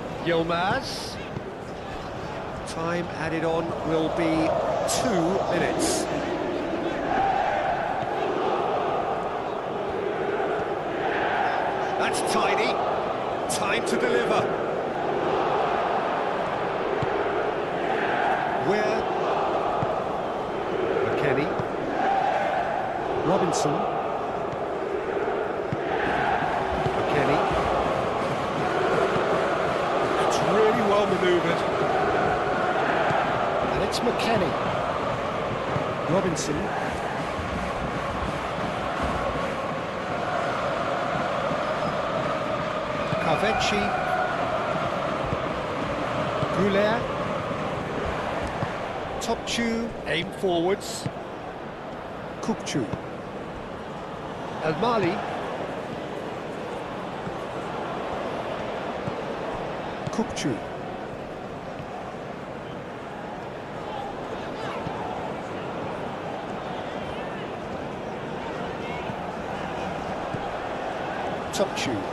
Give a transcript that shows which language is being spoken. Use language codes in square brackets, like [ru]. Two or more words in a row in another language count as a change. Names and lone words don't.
[en] Yilmaz. Time added on will be 2 minutes. That's tidy. Time to deliver. Where? McKennie. Robinson. McKennie. It's really well manoeuvred. And it's McKennie. Robinson. Carvecchi. Goulet. Topchu, aim forwards. Kukçu. El Mali. Kukçu. Topchu.